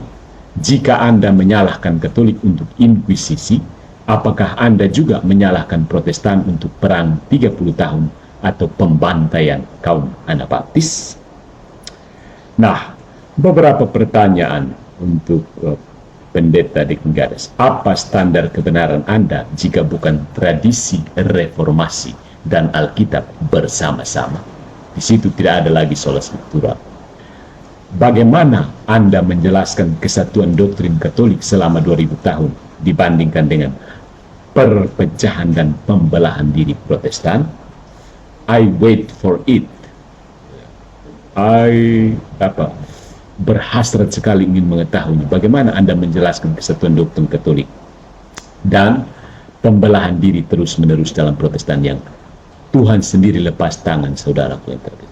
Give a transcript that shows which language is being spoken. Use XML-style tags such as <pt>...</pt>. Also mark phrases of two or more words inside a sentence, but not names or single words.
<id>Jika Anda menyalahkan Katolik untuk inkuisisi, apakah Anda juga menyalahkan Protestan untuk perang 30 tahun atau pembantaian kaum Anabaptis? Nah, beberapa pertanyaan untuk Pendeta Deki Gadas. Apa standar kebenaran Anda jika bukan tradisi reformasi dan Alkitab bersama-sama? Di situ tidak ada lagi</id> <la>sola scriptura.</la> <id>Bagaimana Anda menjelaskan kesatuan doktrin Katolik selama 2000 tahun dibandingkan dengan perpecahan dan pembelahan diri Protestan?</id> <en>I wait for it.</en> <id>Berhasrat sekali ingin mengetahui bagaimana Anda menjelaskan kesatuan doktrin Katolik dan pembelahan diri terus-menerus dalam Protestan yang Tuhan sendiri lepas tangan, saudaraku yang terkasih.</id>